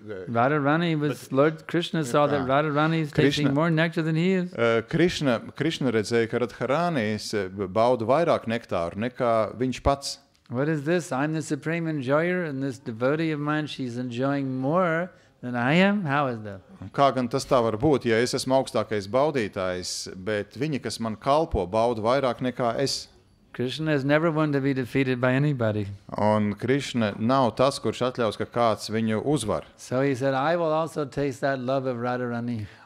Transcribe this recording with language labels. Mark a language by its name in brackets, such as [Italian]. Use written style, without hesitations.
[English] Radharani was Lord Krishna saw that Radharani is tasting more nectar than he is. [Latvian] Krishna redzēja, ka Radharānis bauda vairāk nektāru nekā viņš pats. [English] What is this? I'm the supreme enjoyer, and this devotee of mine, she's enjoying more than I am? How is that? [Latvian] Kā gan tas tā var būt, ja es esmu augstākais baudītājs, bet viņi, kas man kalpo, bauda vairāk nekā es? [English] Krishna is never one to be defeated by anybody. [Latvian] Un Krishna nav tas, kurš atļaus, ka kāds viņu uzvar. [English] So he said, I will also taste that love of Radharani.